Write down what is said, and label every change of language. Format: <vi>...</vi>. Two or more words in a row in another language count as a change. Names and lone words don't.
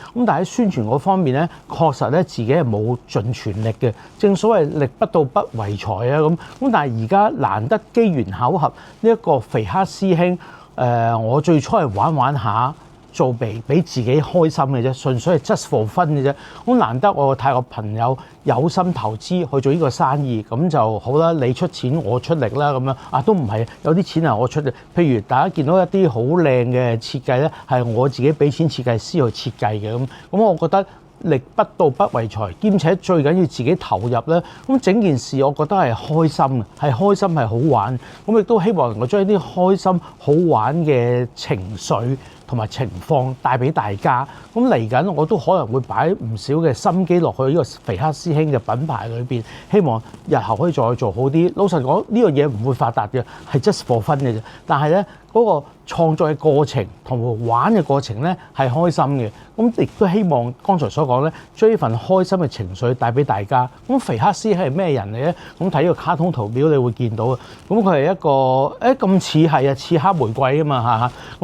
<yue>咁但係喺宣傳嗰方面咧，確實咧自己係冇盡全力嘅。正所謂力不到不為財啊咁。咁但係而家難得機緣巧合，呢一個肥黑師兄，我最初係玩下做俾自己開心嘅啫，純粹係</yue> <en>just for fun</en> <yue>嘅啫。咁難得我個泰國朋友有心投資去做呢個生意，咁就好啦。你出錢我出力啦，咁樣啊都唔係，有啲錢係我出嘅。譬如大家見到一啲好靚嘅設計咧，係我自己俾錢設計師去設計嘅咁。咁我覺得力不到不為財，兼且最緊要自己投入咧。咁整件事我覺得係開心，係好玩。咁亦都希望能夠將啲開心好玩嘅情緒同埋情況帶俾大家。咁嚟緊我都可能會擺唔少嘅心機落去呢個肥黑師兄嘅品牌裏邊，希望日後可以再做好啲。老實講，呢樣嘢唔會發達嘅，係</yue> <en>just for fun</en> <yue>嘅啫。但係咧嗰個創作嘅過程同埋玩嘅過程咧係開心嘅。咁亦都希望剛才所講咧，將呢份開心嘅情緒帶俾大家。咁肥黑師係咩人嚟咧？咁睇呢個卡通圖表你會見到啊。咁佢係一個咁似係似黑玫瑰啊嘛嚇。</yue>